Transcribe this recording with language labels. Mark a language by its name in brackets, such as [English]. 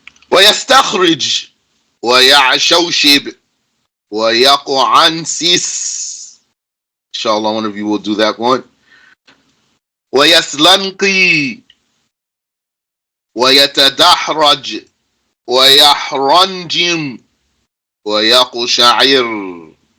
[Arabic] ويستخرج ويعشوشب ويقعنسس. [English] Inshallah, one of you will do that one. [Arabic] ويسلنقي ويتدحرج ويحرنجم ويقشعر.